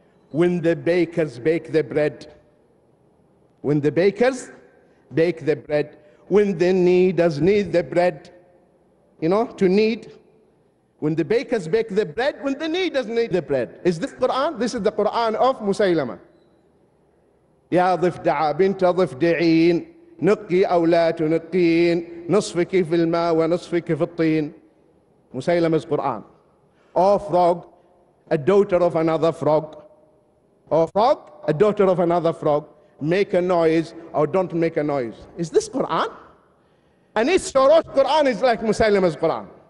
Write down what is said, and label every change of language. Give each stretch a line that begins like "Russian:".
English: When the bakers bake the bread, when the bakers bake the bread, when the kneaders knead the bread, you know, to knead. When the bakers bake the bread, when the kneaders knead the bread. Is this Quran? This is the Quran of Musaylama.
Arabic: يا ضفدع بنت ضفدعين نقي أو لا تنقين نصفك في الماء ونصفك في الطين.
English: Musaylama's Quran. O frog, a daughter of another frog. O frog, a daughter of another frog. Make a noise or don't make a noise. Is this Quran? And his Shorosh Quran is like Musaylama's Quran.